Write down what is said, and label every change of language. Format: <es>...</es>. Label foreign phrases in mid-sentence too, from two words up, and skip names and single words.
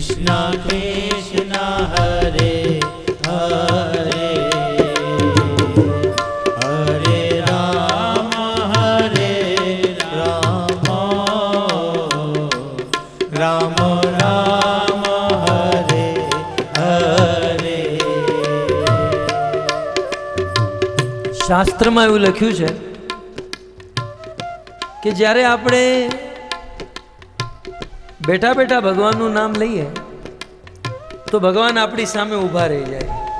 <sa>कृष्ण हरे हरे हरे राम राम राम हरे हरे।</sa> <gu>શાસ્ત્રમાં એવું લખ્યું છે કે જ્યારે આપણે બેઠા બેઠા ભગવાનનું નામ લઈએ તો ભગવાન આપણી સામે ઊભા રહી જાય.</gu>